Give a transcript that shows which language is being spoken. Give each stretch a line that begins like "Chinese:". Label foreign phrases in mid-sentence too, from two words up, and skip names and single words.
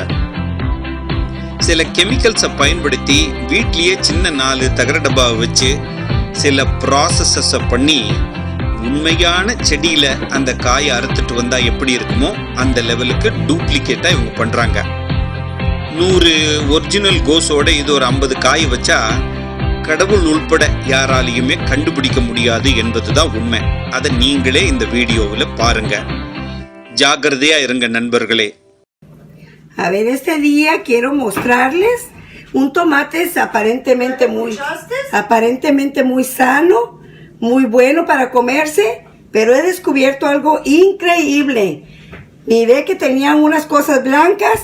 Tamil: சில கெமிக்கல்ஸை பயன்படுத்தி வீட்லேயே சின்ன 4 தகர டப்பாவை வச்சு சில ப்ராசஸஸை பண்ணி உண்மையான செடியில் அந்த காயை அறுத்துட்டு வந்தால் எப்படி இருக்குமோ அந்த லெவலுக்கு டூப்ளிகேட்டாக இவங்க பண்ணுறாங்க. 100 ஒரிஜினல் கோஸோட இது ஒரு 50 காய் வச்சா கடவுள் உள்பட யாராலையுமே கண்டுபிடிக்க முடியாது என்பதுதான் உண்மை. அதை நீங்களே இந்த வீடியோவில் பாருங்க. ஜாக்கிரதையா இருங்க நண்பர்களே.
Spanish: A ver, este día quiero mostrarles un tomate aparentemente muy sano, muy bueno para comerse, pero he descubierto algo increíble. Miré que tenían unas cosas blancas.